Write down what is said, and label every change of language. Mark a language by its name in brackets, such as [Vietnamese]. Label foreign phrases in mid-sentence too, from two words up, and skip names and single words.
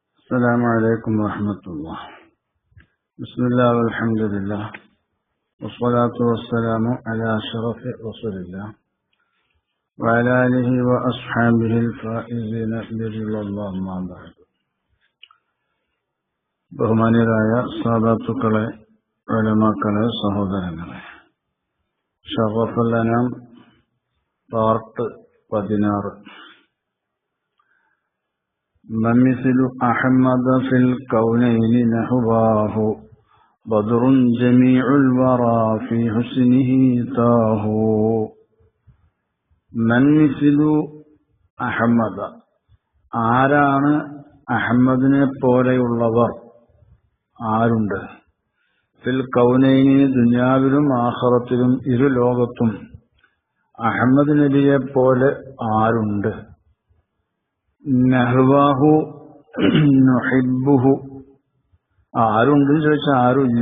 [Arabic] السلام عليكم ورحمة الله. بسم الله والحمد لله والصلاة والسلام على أشرف رسول الله وعلى آله وأصحابه الفائزين برضا الله أما بعد. [Malayalam] ബഹുമാന്യരായ സാദാത്തുക്കളെ, ഉലമാക്കളെ, സഹോദരങ്ങളെ, ഷറഫുൽ അനാം പാർട്ട് 16. [Arabic] من مثل أحمد في الكونين نحواه بدر جميع الورى في حسنه تاه. من مثل أحمد, [Malayalam] ആരാണ് അഹമ്മദിനെ പോലെയുള്ളവർ? ആരുണ്ട്? [Arabic] في الكونين, [Malayalam] ദുനിയാവിലും ആഖിറത്തിലും ഇരു ലോകത്തും അഹമ്മദ് നബിയെ പോലെ ആരുണ്ട്? [Arabic] نحواه نحبه, [Malayalam] ആരുണ്ട് ചോദിച്ചാൽ ആരുമില്ല.